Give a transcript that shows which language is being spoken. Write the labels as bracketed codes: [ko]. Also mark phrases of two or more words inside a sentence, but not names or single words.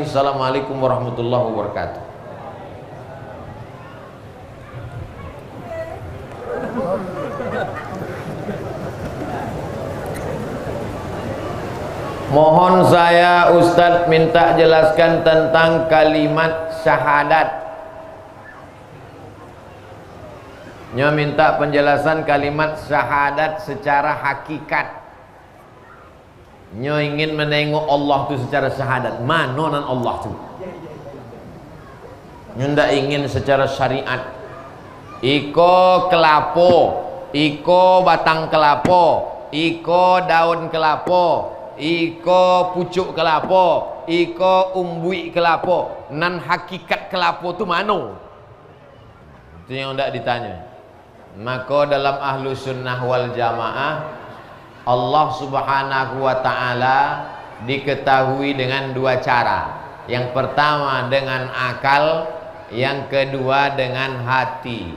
[ar] السلام عليكم ورحمة الله وبركاته. [id] Mohon saya Ustadz minta jelaskan tentang kalimat syahadat. [min] Nyo minta penjelasan kalimat syahadat secara hakikat. Nyo ingin menengok Allah itu secara syahadat. Manonan Allah itu. Nyo ndak ingin secara syariat. Iko kelapo, iko batang kelapo, iko daun kelapo, iko pucuk kelapo, iko umbui kelapo, nan hakikat kelapo tu mano? [id] Itu yang tidak ditanya. Maka dalam [ar] أهل السنة والجماعة, [id] Allah [ar] سبحانه وتعالى [id] diketahui dengan dua cara. Yang pertama dengan akal, yang kedua dengan hati.